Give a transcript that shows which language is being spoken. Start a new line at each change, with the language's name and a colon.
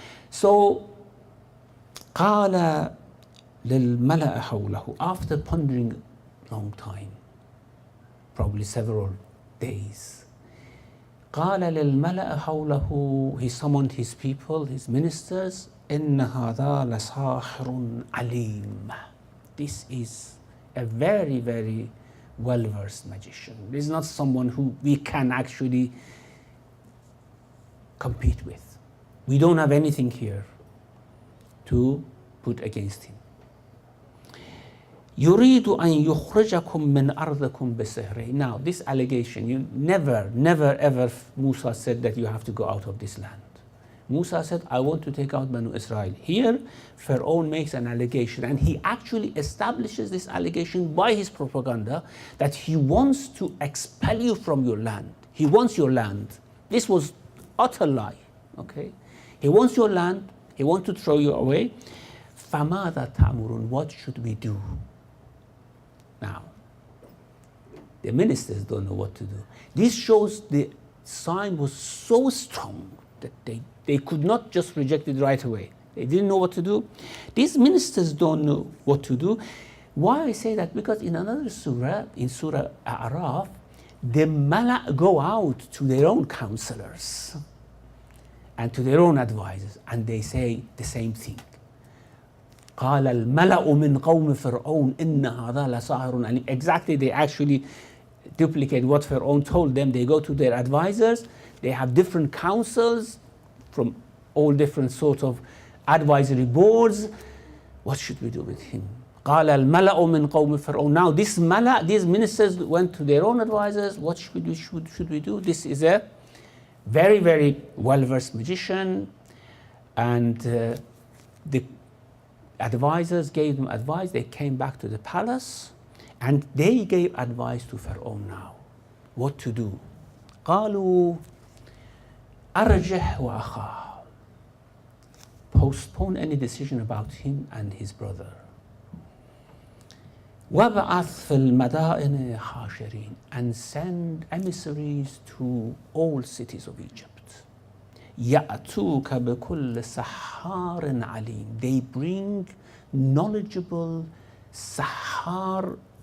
English: So
Arabic: قال للملأ حوله,
English: after pondering a long time, probably several days, قال للملأ حوله, he summoned his people, his ministers,
Arabic: إن هذا لساحر عليم.
English: This is a very, very well-versed magician. This is not someone who we can actually compete with. We don't have anything here to put against him.
Arabic: يريد أن يخرجكم من أرضكم بسحره.
English: Now, this allegation, you never ever Musa said that you have to go out of this land. Musa said, I want to take out Banu Israel. Here, Pharaoh makes an allegation, and he actually establishes this allegation by his propaganda that he wants to expel you from your land. He wants your land. This was utter lie, okay? He wants your land. He wants to throw you away.
Arabic: فَمَاذَا تَأْمُرُونَ?
English: What should we do? Now, the ministers don't know what to do. This shows the sign was so strong that they could not just reject it right away. They didn't know what to do. These ministers don't know what to do. Why I say that? Because in another surah, in Surah A'raf, the Mala go out to their own counselors and to their own advisors, and they say the same thing.
Arabic: قال الملأ من قوم فرعون إن هذا لساحر عليم.
English: Exactly, they actually duplicate what Pharaoh told them. They go to their advisors, they have different councils from all different sorts of advisory boards. What should we do with him?
Arabic: قال الملأ من قوم فرعون.
English: Now this Mala, these ministers went to their own advisors. What should we do? This is a very, very well-versed magician, and the advisors gave them advice. They came back to the palace and they gave advice to Pharaoh now. What to do?
Arabic: قالوا أرجح وأخاه.
English: Postpone any decision about him and his brother.
Arabic: وابعث في المدائن حاشرين.
English: And send emissaries to all cities of Egypt.
Arabic: يأتوك بكل سحار عليم.
English: They bring knowledgeable sahar.